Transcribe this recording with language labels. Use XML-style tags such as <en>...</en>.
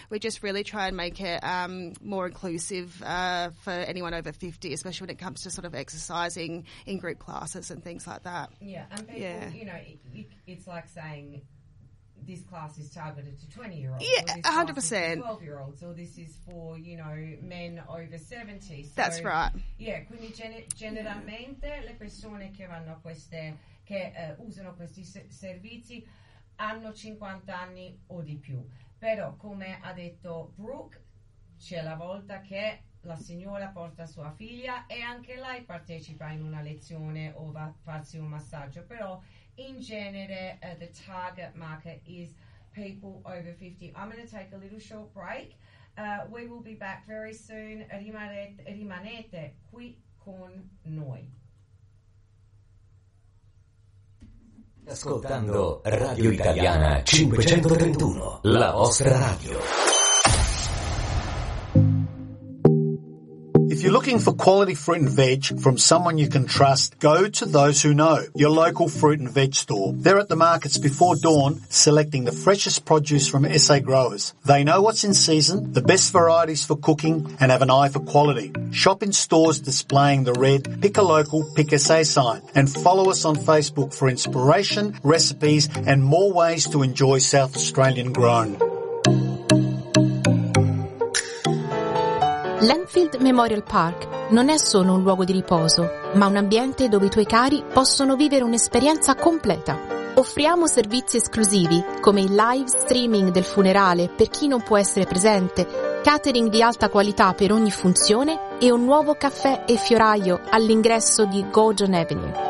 <en>We just really try and make it more inclusive for anyone over 50, especially when it comes to sort of exercising in group classes and things like that. Yeah, and people, yeah, you know, it's like saying this class is targeted to 20-year-olds. Yeah, 100%. 12-year-olds, or this is for, you know, men over 70. So, that's right.</en> <it>Yeah, quindi generalmente le persone che vanno queste, che usano questi servizi, hanno 50 anni o di più. Però, come ha detto Brooke, c'è la volta che la signora porta sua figlia e anche lei partecipa in una lezione o va a farsi un massaggio. Però, in genere,</it> <en>the target market is people over 50. I'm going to take a little short break. We will be back very soon.</en> <it>Rimanete qui con noi. Ascoltando Radio Italiana 531, la vostra radio.</it> <en>If you look looking for quality fruit and veg from someone you can trust, go to Those Who Know, your local fruit and veg store. They're at the markets before dawn, selecting the freshest produce from SA growers. They know what's in season, the best varieties for cooking, and have an eye for quality. Shop in stores displaying the red Pick a Local, Pick SA sign, and follow us on Facebook for inspiration, recipes, and more ways to enjoy South Australian grown.</en> <it>L'Enfield Memorial Park non è solo un luogo di riposo, ma un ambiente dove i tuoi cari possono vivere un'esperienza completa. Offriamo servizi esclusivi, come il live streaming del funerale per chi non può essere presente, catering di alta qualità per ogni funzione e un nuovo caffè e fioraio all'ingresso di Gordon Avenue.</it>